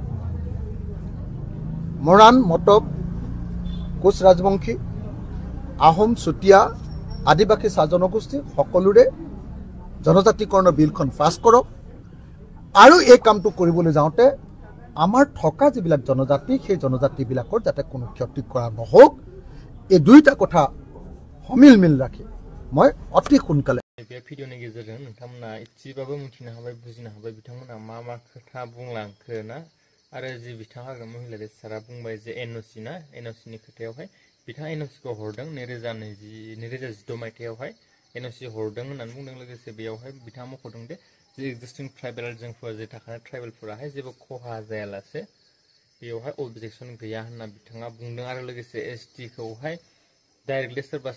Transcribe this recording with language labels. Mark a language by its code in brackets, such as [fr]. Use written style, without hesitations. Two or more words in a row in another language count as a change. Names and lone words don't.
[as] মৰাণ মটক, কোচ ৰাজবংশী, আহোম, চুতীয়া, আদিবাসী চাহ জনগোষ্ঠী সকলোৰে জনজাতিকৰণৰ বিলখন পাছ কৰক। আৰু এই কামটো কৰিবলৈ যাওঁতে আমাৰ থকা যিবিলাক জনজাতি, সেই জনজাতিবিলাকৰ যাতে কোনো ক্ষতি কৰা নহওক, এই দুইটা কথা সমিল ৰাখি মই অতি সোনকালে [brx] बे भिडिअनि गेजेरजों नोंथांमोना एसेबाबो मिथिनो हाबाय, बुजिनो हाबाय बिथांमोना मा खोथा बुंलांखो ना, आरो जि बिथां हाग्रामा महिलारि सारा बुंबाय जे एनअसि ना एनअसि नि खोथायावहाय बिथाङा एनअसि खौ हरदों 2016 मायथाइयावहाय एनअसि हरदों होननानै बुंदों लोगोसे बेयावहाय बिथाङा मख'दों दे जे [en] existing tribal [brx] जोंफोर जे थाखानाय ट्राइबेलफोराहाय जेबो खहा जायालासे बेयावहाय अबजेक्सन गैया होनना बिथाङा बुंदों आरो लोगोसे एसटि खौहाय डाइरेक्टलि सोरबा